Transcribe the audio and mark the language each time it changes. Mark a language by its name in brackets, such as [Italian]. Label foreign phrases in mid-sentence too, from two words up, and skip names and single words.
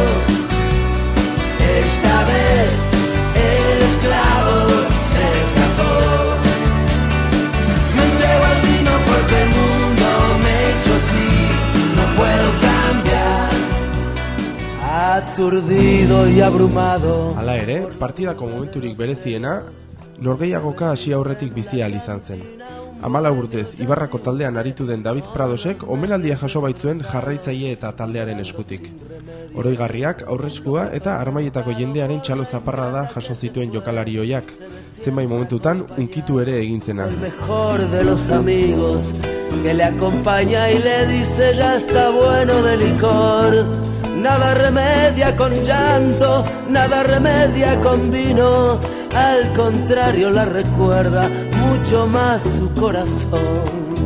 [Spanish] Esta vez el esclavo se escapó. Me entrego al vino porque el mundo me hizo así. No puedo cambiar. Aturdido y abrumado. [Basque] Hala ere, partidako momenturik bereziena, Norgehiagoka hasi aurretik bizi ahal izan zen. 14 urtez Ibarrako taldean aritu den David Pradosek omenaldia jaso baitzuen jarraitzaile eta taldearen eskutik. Oroigarriak, aurreskua eta armaietako jendearen txalo zaparrada jaso zituen jokalari ohiak, zenbait momentutan unkitu ere egin zena. [Spanish] El mejor de los amigos que le acompaña y le dice ya está bueno de licor. Nada remedia con llanto, nada remedia con vino. Al contrario la recuerda mucho más su corazón.